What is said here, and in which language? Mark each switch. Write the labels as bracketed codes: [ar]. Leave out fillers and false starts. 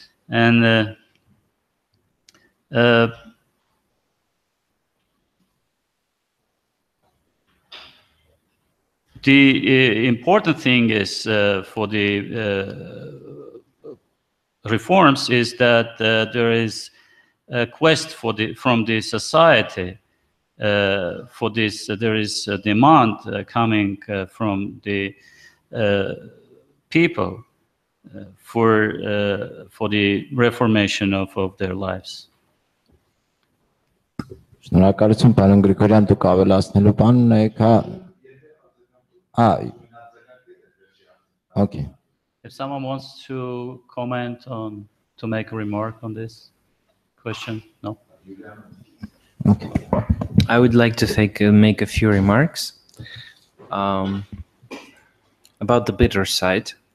[en] And the important thing is for the reforms is that there is a quest from the society for this. There is a demand coming from the people for the reformation of their lives. [hy] Շնորհակալություն, պարոն Գրիգորյան, դուք ավելացնելու բան ունեք, հա? [en] Okay. If someone wants to comment on, to make a remark on this question, no? Okay. I would like to make a few remarks about the bitter side.